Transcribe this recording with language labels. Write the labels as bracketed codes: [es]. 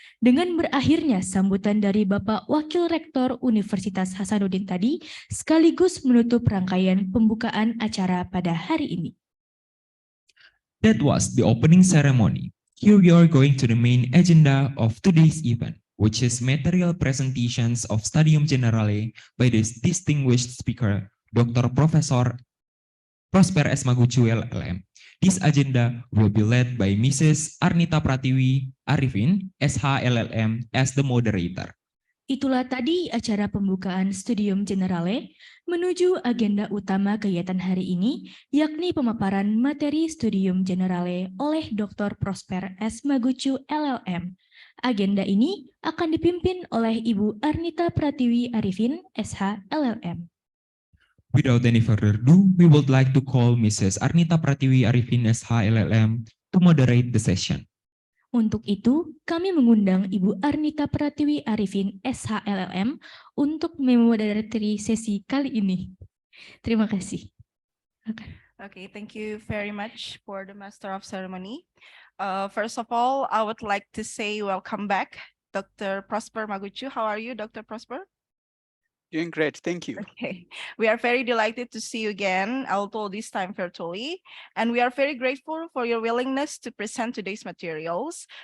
[id] Dengan berakhirnya sambutan dari Bapak Wakil Rektor Universitas Hasanuddin tadi, sekaligus menutup rangkaian pembukaan acara pada hari ini. [en] That was the opening ceremony. Here we are going to the main agenda of today's event, which is material presentations of Studium Generale by this distinguished speaker, Dr. Professor Prosper S. Maguchu, LL.M. This agenda will be led by Mrs. Arnita Pratiwi Arifin, SH LL.M. as the moderator. [id] Itulah tadi acara pembukaan Studium Generale menuju agenda utama kegiatan hari ini, yakni pemaparan materi Studium Generale oleh Dr. Prosper S. Maguchu, LL.M. Agenda ini akan dipimpin oleh Ibu Arnita Pratiwi Arifin, SH LL.M. [en] Without any further ado, we would like to call Mrs. Arnita Pratiwi Arifin, SH LL.M. to moderate the session. [id] Untuk itu, kami mengundang Ibu Arnita Pratiwi Arifin, SH LL.M. untuk memoderati sesi kali ini. Terima kasih. [en] Okay, thank you very much for the Master of Ceremony. First of all, I would like to say welcome back, Dr. Prosper Maguchu. How are you, Dr. Prosper? Doing great, thank you. Okay, we are very delighted to see you again, although this time virtually, and we are very grateful for your willingness to present today's materials.